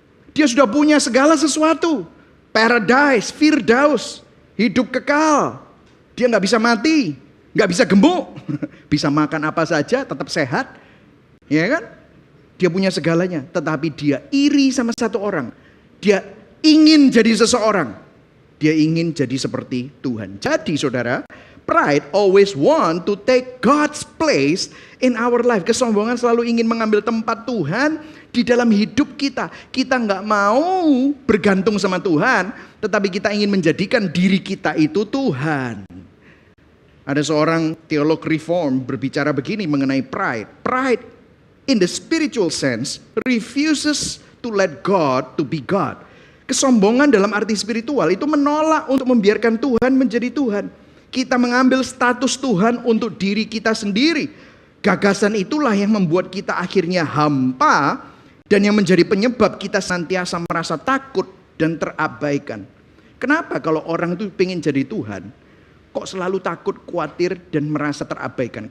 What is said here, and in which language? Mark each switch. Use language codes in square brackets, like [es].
[id] Dia sudah punya segala sesuatu. Paradise, Firdaus, hidup kekal. Dia nggak bisa mati, nggak bisa gemuk, bisa makan apa saja, tetap sehat, ya kan? Dia punya segalanya, tetapi dia iri sama satu orang. Dia ingin jadi seseorang. Dia ingin jadi seperti Tuhan. Jadi saudara, [en] pride always want to take God's place in our life. [id] Kesombongan selalu ingin mengambil tempat Tuhan di dalam hidup kita. Kita nggak mau bergantung sama Tuhan, tetapi kita ingin menjadikan diri kita itu Tuhan. Ada seorang teolog reform berbicara begini mengenai pride. Pride [en] in the spiritual sense, refuses to let God to be God. [id] Kesombongan dalam arti spiritual itu menolak untuk membiarkan Tuhan menjadi Tuhan. Kita mengambil status Tuhan untuk diri kita sendiri. Gagasan itulah yang membuat kita akhirnya hampa dan yang menjadi penyebab kita senantiasa merasa takut dan terabaikan. Kenapa kalau orang itu pengen jadi Tuhan, kok selalu takut, khawatir, dan merasa terabaikan?